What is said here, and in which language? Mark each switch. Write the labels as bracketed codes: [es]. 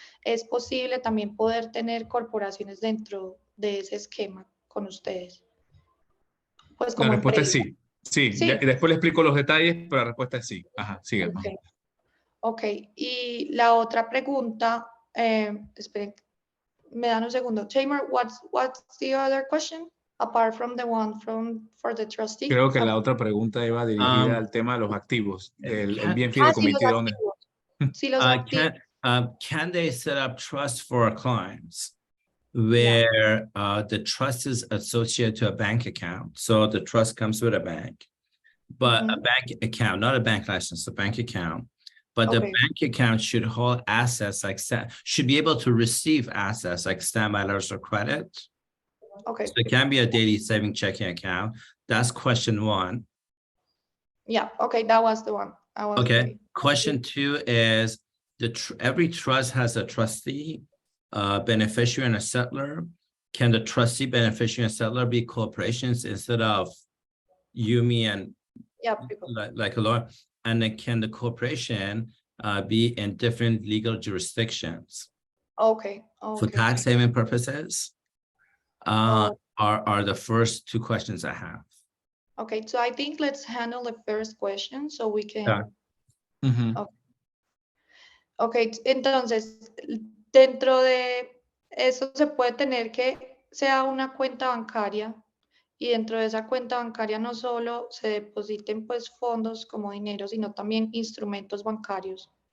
[es] Es posible también poder tener corporaciones dentro de ese esquema con ustedes. Pues como La respuesta es empresa. sí. Sí, Sí. después le explico los detalles, pero la respuesta es sí. Ajá, sigue. Ok. Ok, y la otra pregunta, esperen, me dan un segundo. [en] Taimour, what's the other question apart from the one for the trustee? [es] Creo que la otra pregunta iba dirigida al tema de los activos, el bien sí, los fideikomitido. activos. Sí, los activos. [en] Can they set up trust for our clients where the trust is associated to a bank account? So the trust comes with a bank, but a bank account, not a bank license, a bank account. But the bank account should hold assets like should be able to receive assets like standby letters of credit. Okay. So it can be a daily saving checking account. That's question one. Yeah. Okay, that was the one. Okay. Question two is every trust has a trustee, beneficiary, and a settler. Can the trustee, beneficiary, and settler be corporations instead of you, me, and like a lawyer? And then can the corporation be in different legal jurisdictions? Okay. For tax saving purposes, are the first two questions I have. Okay, so I think let's handle the first question so we can. [es] Okay, entonces, dentro de eso se puede tener que sea una cuenta bancaria, y dentro de esa cuenta bancaria no solo se depositen pues fondos como dinero, sino también instrumentos bancarios.